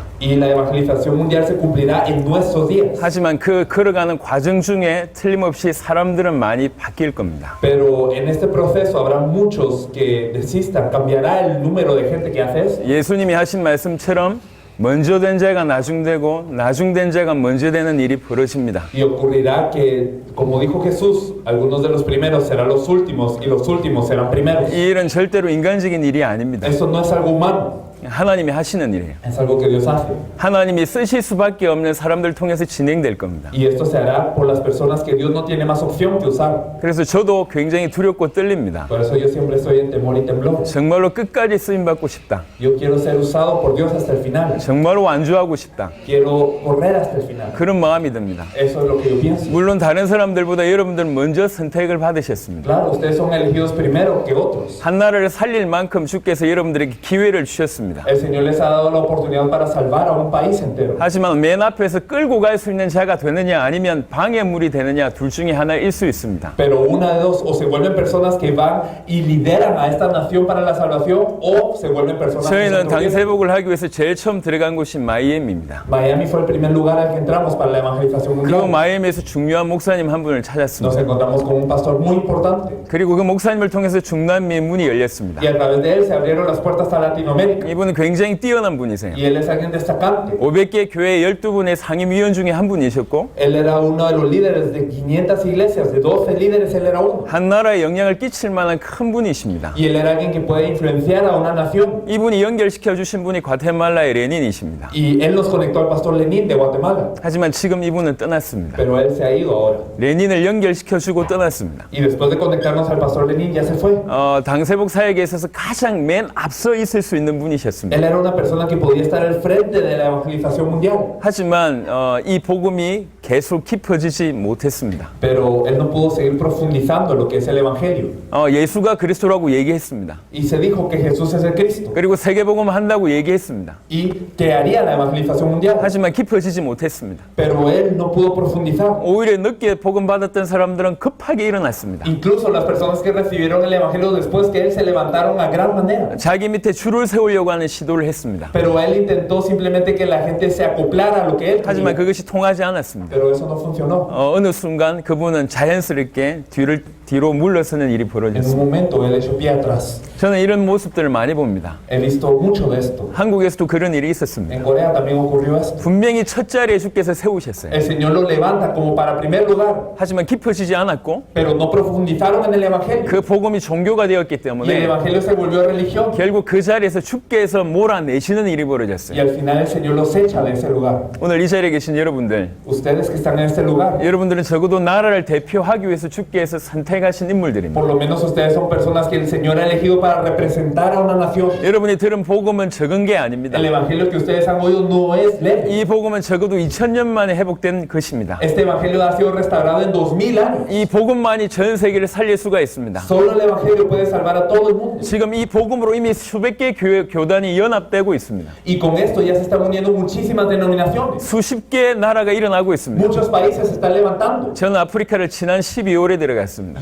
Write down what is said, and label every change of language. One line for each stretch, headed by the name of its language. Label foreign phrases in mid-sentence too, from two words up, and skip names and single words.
Spanish: Y la evangelización mundial se cumplirá en nuestros días.
Korean: 하지만 그 걸어가는 과정 중에 틀림없이 사람들은 많이 바뀔 겁니다.
Spanish: Pero en este proceso habrá muchos que desistan. Cambiará el número de gente que hace eso.
Korean: 예수님이 하신 말씀처럼 먼저 된 자가 나중되고 나중된 자가 먼저 되는 일이 벌어집니다.
Spanish: Y ocurrirá que, como dijo Jesús, algunos de los primeros serán los últimos y los últimos serán primeros.
Korean: 이 일은 절대로 인간적인 일이 아닙니다.
Spanish: Eso no es algo humano.
Korean: 하나님이 하시는 일이에요.
Spanish: Es algo que Dios hace.
Korean: 하나님이 쓰실 수밖에 없는 사람들 통해서 진행될 겁니다.
Spanish: Y esto se hará por las personas que Dios no tiene más opción que usar.
Korean: 그래서 저도 굉장히 두렵고 떨립니다.
Spanish: Por eso yo siempre estoy en temor y temblor.
Korean: 정말로 끝까지 쓰임 받고 싶다.
Spanish: Yo quiero ser usado por Dios hasta el final.
Korean: 정말로 완주하고 싶다.
Spanish: Quiero correr hasta el final.
Korean: 그런 마음이 듭니다.
Spanish: Eso es lo que yo pienso.
Korean: 물론 다른 사람들보다 여러분들은 먼저 선택을 받으셨습니다.
Spanish: Claro, ustedes son elegidos primero que otros.
Korean: 한 나라를 살릴 만큼 주께서 여러분들에게 기회를 주셨습니다.
Spanish: El Señor les ha dado la oportunidad para salvar a un país entero.
Korean: 하지만 맨 앞에서 끌고 갈 수 있는 자가 되느냐 아니면 방해물이 되느냐 둘 중에 하나일 수 있습니다.
Spanish: Pero una de dos, o se vuelven personas que van y lideran a esta nación para la salvación, o se vuelven personas que
Korean: 저희는
Spanish: se tropiezan.
Korean: 당세복을 하기 위해서 제일 처음 들어간 곳이 마이애미입니다.
Spanish: Miami fue el primer lugar al que entramos para la evangelización
Korean: 그
Spanish: mundial.
Korean: 마이애미에서 중요한 목사님 한 분을
Spanish: Nos
Korean: 찾았습니다.
Spanish: encontramos con un pastor muy importante.
Korean: 그리고 그 목사님을 통해서 중남미의 문이 열렸습니다.
Spanish: Y a través de él se abrieron las puertas a Latinoamérica.
Korean: 이분은 굉장히 뛰어난 분이세요.
Spanish: Y él es alguien destacante.
Korean: 500개 교회 12분의 상임위원 중에 한 분이셨고
Spanish: Él era uno de los líderes de 500 iglesias, de 12 líderes él era uno.
Korean: 한 나라에 영향을 끼칠 만한 큰 분이십니다.
Spanish: Y él era alguien que puede influenciar a una nación.
Korean: 이분이 연결시켜 주신 분이 과테말라의 레닌이십니다.
Spanish: Y él nos conectó al pastor Lenin de Guatemala.
Korean: 하지만 지금 이분은 떠났습니다.
Spanish: Pero él se ha ido ahora.
Korean: 레닌을 연결시켜 주고 떠났습니다.
Spanish: Y después de conectarnos al pastor Lenin ya se fue.
Korean: 당세복 사역에 있어서 가장 맨 앞서 있을 수 있는 분이셨습니다.
Spanish: Él era una persona que podía estar al frente de la evangelización mundial.
Korean: 하지만 이 복음이 계속 깊어지지 못했습니다.
Spanish: Pero él no pudo seguir profundizando en lo que es el Evangelio.
Korean: 예수가 그리스도라고 얘기했습니다.
Spanish: Y se dijo que Jesús es el Cristo.
Korean: 그리고 세계복음 한다고 얘기했습니다.
Spanish: Y que haría la evangelización mundial.
Korean: 하지만 깊어지지 못했습니다.
Spanish: Pero él no pudo profundizar.
Korean: 오히려 늦게 복음 받았던 사람들은 급하게 일어났습니다.
Spanish: Incluso las personas que recibieron el Evangelio después que él se levantaron a gran manera.
Korean: 자기 밑에 줄을 세우려고 하는 시도를 했습니다.
Spanish: Pero él intentó simplemente que la gente se acoplara a lo que él
Korean: 하지만
Spanish: quería.
Korean: 그것이 통하지 않았습니다.
Spanish: Pero eso no funcionó.
Korean: 어느 순간 그분은 자연스럽게 뒤로 물러서는 일이
Spanish: En un
Korean: 벌어졌습니다.
Spanish: momento él echó pie atrás.
Korean: 저는 이런 모습들을 많이 봅니다.
Spanish: He visto mucho de esto.
Korean: 한국에서도 그런 일이 있었습니다.
Spanish: En Corea también ocurrió esto.
Korean: 분명히 첫 자리에 주께서 세우셨어요.
Spanish: El Señor lo levanta como para primer lugar,
Korean: 하지만 깊어지지 않았고
Spanish: pero no profundizaron en el Evangelio.
Korean: 그 복음이 종교가 되었기
Spanish: Y el
Korean: 때문에
Spanish: Evangelio se volvió religión.
Korean: 결국 그 자리에서 주께서 몰아내시는 일이
Spanish: Y
Korean: 벌어졌어요.
Spanish: al final el Señor los echa de ese lugar.
Korean: 오늘 이 자리에 계신 여러분들,
Spanish: Ustedes que están en este lugar,
Korean: 여러분들은 적어도 나라를 대표하기 위해서 주께서 선택하신 인물들입니다.
Spanish: por lo menos ustedes son personas que el Señor ha elegido para representar a una nación.
Korean: 여러분이 들은 복음은 적은 게 아닙니다.
Spanish: El Evangelio que ustedes han oído no es leve.
Korean: 이 복음은 적어도 2000년 만에 회복된 것입니다.
Spanish: Este Evangelio ha sido restaurado en 2000 años.
Korean: 이 복음만이 전 세계를 살릴 수가 있습니다.
Spanish: Solo el Evangelio puede salvar a todo el mundo.
Korean: 지금 이 복음으로 이미 수백 개 교단이 연합되고 있습니다.
Spanish: Y con esto ya se están uniendo muchísimas denominaciones.
Korean: 수십 개 나라가 일어나고 있습니다.
Spanish: Muchos países se están levantando.
Korean: 저는 아프리카를 지난 12월에 들어갔습니다.